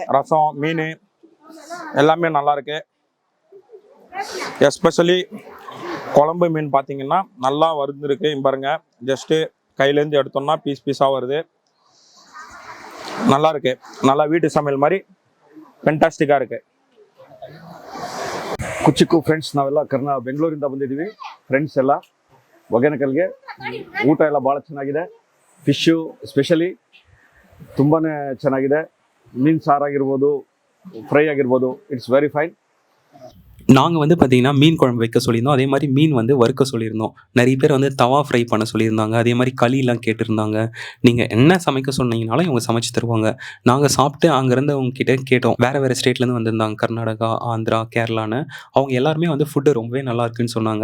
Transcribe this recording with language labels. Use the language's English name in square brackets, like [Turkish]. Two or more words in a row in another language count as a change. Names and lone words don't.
[Tamil] ரசம், மீன் எல்லாமே நல்லா இருக்கு. எஸ்பெஷலி குழம்பு மீன் பார்த்தீங்கன்னா நல்லா வறுந்துருக்கு. பாருங்க, ஜஸ்ட்டு கையிலேருந்து எடுத்தோம்னா பீஸ் பீஸாக வருது. நல்லா இருக்கு. நல்லா வீட்டு சமையல் மாதிரி ಫೆಂಟಾಸ್ಟಿಕ್ಕಾಗಿ ಇருக்கு. [Kannada] ಕುಚಿಕ್ಕು ಫ್ರೆಂಡ್ಸ್, ನಾವೆಲ್ಲ ಬೆಂಗಳೂರಿಂದ ಬಂದಿದ್ದೀವಿ ಫ್ರೆಂಡ್ಸ್ ಎಲ್ಲ. ಒಗೇನಕಲ್ಗೆ ಊಟ ಎಲ್ಲ ಭಾಳ ಚೆನ್ನಾಗಿದೆ. ಫಿಶ್ಶು ಸ್ಪೆಷಲಿ ತುಂಬಾ ಚೆನ್ನಾಗಿದೆ. ಮೀನು ಸಾರಾಗಿರ್ಬೋದು, ಫ್ರೈ ಆಗಿರ್ಬೋದು, [English] it's very fine. [Tamil] நாங்கள் வந்து பார்த்தீங்கன்னா மீன் குழம்பு வைக்க சொல்லியிருந்தோம். அதே மாதிரி மீன் வந்து வறுக்க சொல்லியிருந்தோம். நிறைய பேர் வந்து தவா ஃப்ரை பண்ண சொல்லியிருந்தாங்க. அதே மாதிரி களிலாம் கேட்டிருந்தாங்க. நீங்கள் என்ன சமைக்க சொன்னீங்கனாலும் இவங்க சமைச்சு தருவாங்க. நாங்கள் சாப்பிட்டு அங்கேருந்து அவங்க கிட்டே கேட்டோம். வேறு வேறு ஸ்டேட்லேருந்து வந்திருந்தாங்க, கர்நாடகா, ஆந்திரா, கேரளான்னு. அவங்க எல்லாருமே வந்து ஃபுட்டு ரொம்பவே நல்லா இருக்குன்னு சொன்னாங்க.